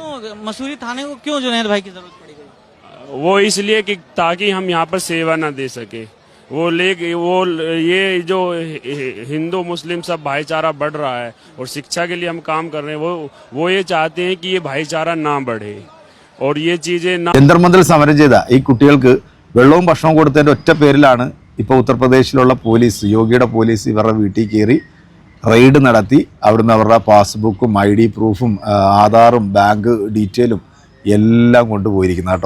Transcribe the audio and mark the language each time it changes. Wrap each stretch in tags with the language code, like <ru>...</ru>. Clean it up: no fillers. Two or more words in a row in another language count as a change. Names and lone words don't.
<hi>क्यों मसूरी थाने को क्यों जुनैद भाई की जरूरत पड़ी गई? वो इसलिए कि ताकि हम यहाँ पर सेवा न दे सके. वो ये जो हिंदू मुस्लिम सब भाईचारा बढ़ रहा है और शिक्षा के लिए हम काम कर रहे हैं, वो ये चाहते हैं कि ये भाईचारा ना बढ़े और ये चीजें ना.</hi> <ml>ജന്തർ മന്ദിറിൽ സമരം ചെയ്ത ഈ കുട്ടികൾക്ക് വെള്ളവും ഭക്ഷണവും കൊടുത്തതിൻ്റെ ഒറ്റ പേരിലാണ് ഇപ്പോൾ ഉത്തർപ്രദേശിലുള്ള പോലീസ്, യോഗിയുടെ പോലീസ് ഇവരുടെ വീട്ടിൽ കയറി റെയ്ഡ് നടത്തി അവിടുന്ന് അവരുടെ പാസ്ബുക്കും ID പ്രൂഫും ആധാറും ബാങ്ക് ഡീറ്റെയിലും എല്ലാം കൊണ്ടുപോയിരിക്കുന്നത് കേട്ടോ.</ml>